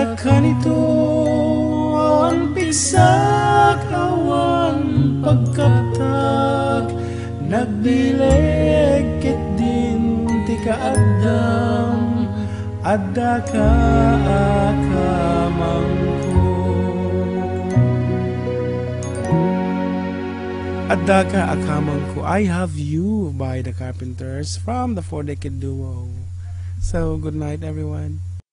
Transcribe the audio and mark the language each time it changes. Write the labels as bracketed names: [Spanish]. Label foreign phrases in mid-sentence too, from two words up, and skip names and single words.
[Iloko] kanito awan pigsak awan pagkaptak nagbileg ket din ti kaaddam adda ka akamangko adda ka akamangko. [English] I Have You by the Carpenters from the 4Decade Duo. So good night everyone.